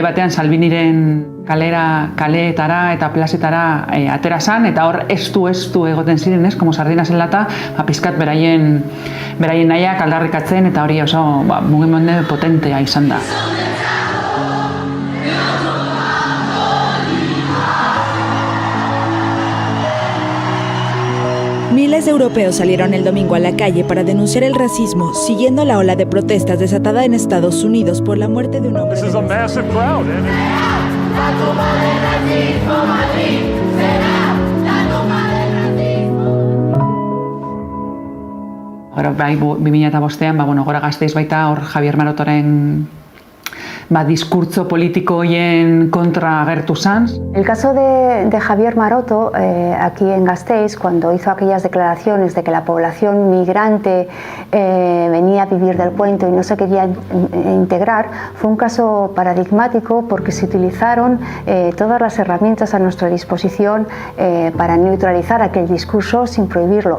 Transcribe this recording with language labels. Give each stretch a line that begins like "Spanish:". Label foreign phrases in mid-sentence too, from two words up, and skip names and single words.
Basque: batean Salviniren kaleetara eta plazetara atera zan, eta hor estu egoten ziren,
Spanish: como sardinas en lata,
Basque: pizkat beraien nahiak aldarrikatzen, eta hori oso mugimendu potentea izan da.
Spanish: Miles de europeos salieron el domingo a la calle para denunciar el racismo, siguiendo la ola de protestas desatada en Estados Unidos por la muerte de un hombre.
English: This is a massive crowd.
Basque: Gero, bai, 2005an, Gora Gasteiz baita hor Javier Marotoren diskurtso politiko hoien kontra agertu zan.
Spanish: El caso de Javier Maroto, aquí en Gasteiz, cuando hizo aquellas declaraciones de que la población migrante venía a vivir del puente y no se quería integrar, fue un caso paradigmático porque se utilizaron todas las herramientas a nuestra disposición para neutralizar aquel discurso sin prohibirlo.